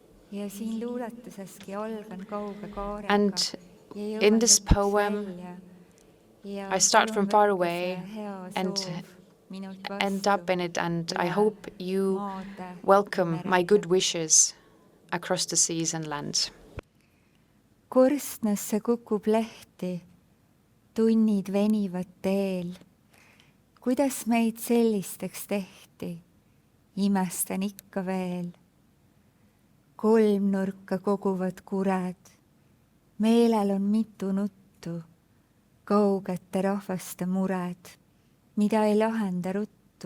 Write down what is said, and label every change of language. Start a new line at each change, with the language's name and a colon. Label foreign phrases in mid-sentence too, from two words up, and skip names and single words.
English: And in this poem, I start from far away and end up in it, and I hope you welcome my good wishes across the seas and lands.
Estonian: Korstnasse kukub lehti, tunnid venivad teel. Kuidas meid sellisteks tehti, imestan ikka veel. Kolmnurka koguvad kured, meelel on mitu nuttu, kaugete rahvaste mured, mida ei lahenda ruttu.